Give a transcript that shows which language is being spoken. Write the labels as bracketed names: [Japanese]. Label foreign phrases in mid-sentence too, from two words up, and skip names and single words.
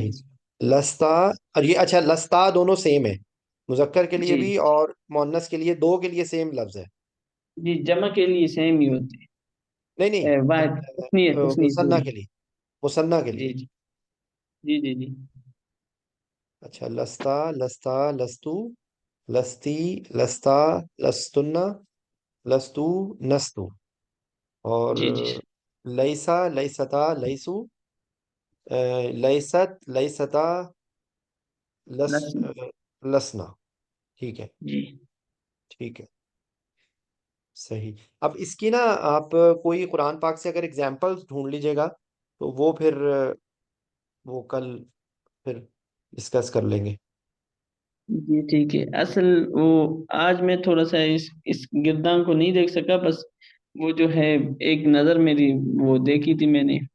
[Urdu] صحیح، لستا، اور یہ اچھا لستا دونوں سیم ہے، مذکر کے لیے جی بھی اور مؤنث کے لیے، دو کے لیے سیم لفظ ہے؟ جی، جمع کے لیے سیم ہی ہوتے نہیں نہیں، ہیں، واحد تسنیہ تسنیہ مثنیٰ سوری۔ کے لیے، مثنیٰ کے لیے۔ جی جی جی جی جی اچھا، [Arabic] لستا، لستا، لستو، لستی، لستا، لستنا، لستو، نستو، اور [Urdu] جی جی، [Arabic] لیسا، لیستا، لیسو، لیست، لیستا، لس، لس لسنا، [Urdu] ٹھیک ہے، جی ٹھیک ہے، صحیح۔ اب اس کی نا آپ کوئی قرآن پاک سے اگر اگزامپل ڈھونڈ لیجئے گا تو وہ پھر وہ کل پھر ڈسکس کر لیں گے۔ جی، ٹھیک ہے، اصل وہ آج میں تھوڑا سا اس گردان کو نہیں دیکھ سکا، بس وہ جو ہے ایک نظر میری وہ دیکھی تھی میں نے،